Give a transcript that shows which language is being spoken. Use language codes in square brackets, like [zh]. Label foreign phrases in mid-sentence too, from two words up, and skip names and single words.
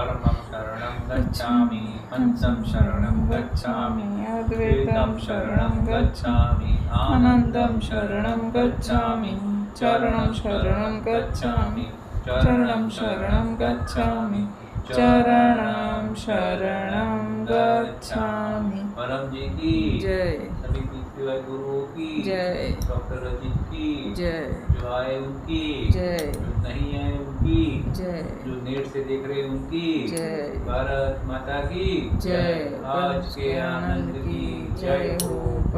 [sa] चतुर्थं शरणं गच्छामि, पंचम शरणं गच्छामि, अद्वैतं शरणं गच्छामि, आनंदं शरणं गच्छामि, चरणं शरणं गच्छामि, चरणं शरणं गच्छामि, चरणं शरणं गच्छामि। [hi] परम जी की जय। सभी पीछे गुरुओं की जय। डॉक्टर रजित की जय। जो आए उनकी जय। जो नहीं आए उनकी जय। जो नेट से देख रहे उनकी जय। भारत माता की जय। आज के आनंद की जय हो।